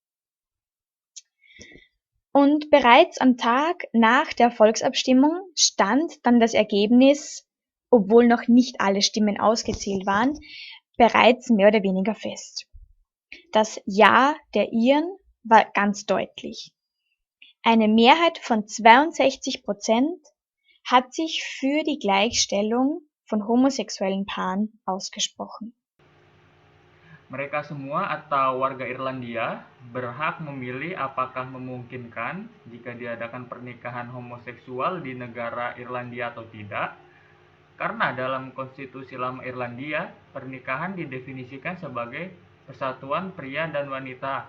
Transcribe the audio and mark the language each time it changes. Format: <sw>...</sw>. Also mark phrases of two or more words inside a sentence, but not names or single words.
<de>Und bereits am Tag nach der Volksabstimmung stand dann das Ergebnis, obwohl noch nicht alle Stimmen ausgezählt waren, bereits mehr oder weniger fest. Das Ja der Iren war ganz deutlich. Eine Mehrheit von 62% hat sich für die Gleichstellung von homosexuellen Paaren ausgesprochen.</de> <id>Mereka semua atau warga Irlandia berhak memilih apakah memungkinkan jika diadakan pernikahan homoseksual di negara Irlandia atau tidak. Karena dalam konstitusi lama Irlandia, pernikahan didefinisikan sebagai persatuan pria dan wanita.</id>